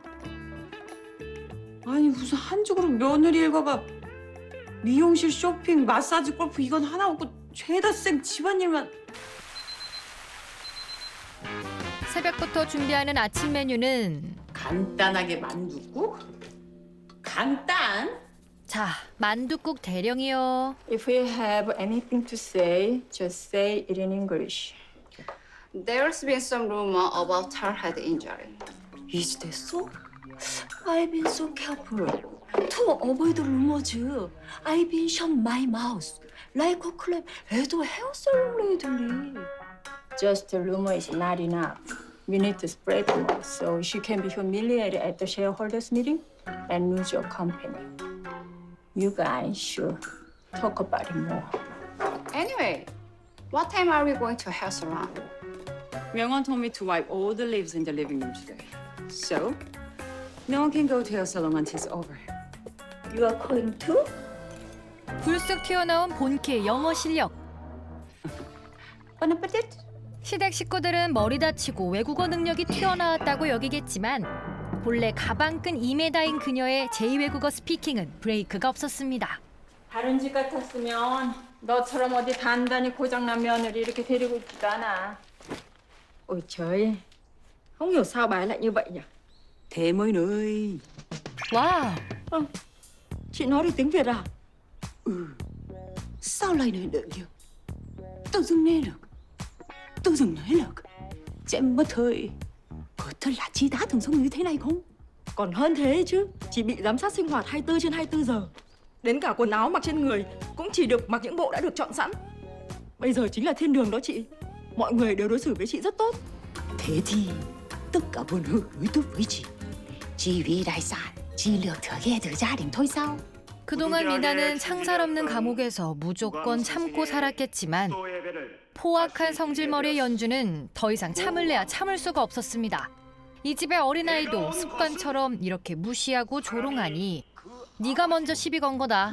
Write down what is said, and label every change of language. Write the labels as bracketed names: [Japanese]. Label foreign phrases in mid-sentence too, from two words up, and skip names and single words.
[Korean] 아니 무슨 한쪽으로 며느리 일과가 미용실, 쇼핑, 마사지, 골프 이건 하나 없고 죄다 쌩 집안일만. 새벽부터 준비하는 아침 메뉴는 간단하게 만둣국? 간단? 자, 만둣국 대령이요. [English] If you have anything to say, just say it in English. There's been some rumor about her head injury. [Korean] 이지 됐어? [English] I've been so careful to avoid rumors. I've been shut my mouth like a clam at a hair salon lately. Just a rumor is not enough. We need to spread the word so she can be humiliated at the shareholders meeting and lose your company. You guys should talk about it more. Anyway, what time are we going to hair salon? Myung-won told me to wipe all the leaves in the living room today. So, no one can go to hair salon until it's over. You are going too? [Korean] 불쑥 튀어나온 본캐 영어 실력. [French] Bon appetit. [Korean] 시댁 식구들은 머리 다치고 외국어 능력이 튀어나왔다고 여기겠지만 본래 가방끈 2m인 그녀의 제2외국어 스피킹은 브레이크가 없었습니다. 다른 집 같았으면 너처럼 어디 단단히 고장난 며느리 이렇게 데리고 있지도 않아. [Vietnamese] Ôi trời, không hiểu sao bà ấy lại như vậy nhỉ? Thế mới ơi. [Korean] 와, [Vietnamese] Chị nói được tiếng Việt à? Sao lại nói được nhỉ? Tự dưng nghe được. Tự dưng nói được. Chị em mất hơi. Có thật là chị đã từng sống như thế này không? Còn hơn thế chứ, chị bị giám sát sinh hoạt 24/24 giờ. Đến cả quần áo mặc trên người cũng chỉ được mặc những bộ đã được chọn sẵn. Bây giờ chính là thiên đường đó chị. Mọi người đều đối xử với chị rất tốt. Thế thì tất cả mọi người đối tốt với chị. Chỉ vì tài sản, chỉ lược thừa từ gia đình thôi sao? [Korean] 그동안 미나는 창살 없는 감옥에서 무조건 참고 살았겠지만 포악한 성질머리의 연주는 더 이상 참을래야 참을 수가 없었습니다. 이 집의 어린아이도 습관처럼 이렇게 무시하고 조롱하니 네가 먼저 시비 건 거다.